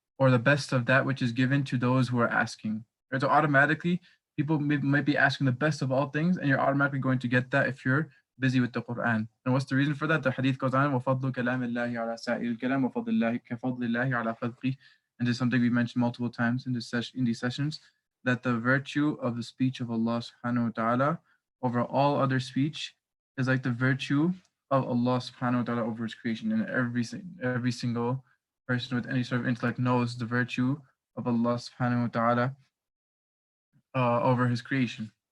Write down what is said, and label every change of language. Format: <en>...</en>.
<en>or the best of that which is given to those who are asking. Right? So automatically, people might be asking the best of all things, and you're automatically going to get that if you're busy with the Quran. And what's the reason for that? The hadith goes on,</en> <ar>وَفَضْلُ كَلَامِ اللَّهِ عَلَى سَائِرِ الْكَلَامِ وَفَضْلِ اللَّهِ كَفَضْلِ اللَّهِ عَلَى خَلْقِهِ.</ar> <en>And this is something we mentioned multiple times in these sessions, that the virtue of the speech of Allah subhanahu wa ta'ala over all other speech is like the virtue of Allah subhanahu wa ta'ala over his creation. And every single person with any sort of intellect knows the virtue of Allah subhanahu wa ta'ala over his creation.</en>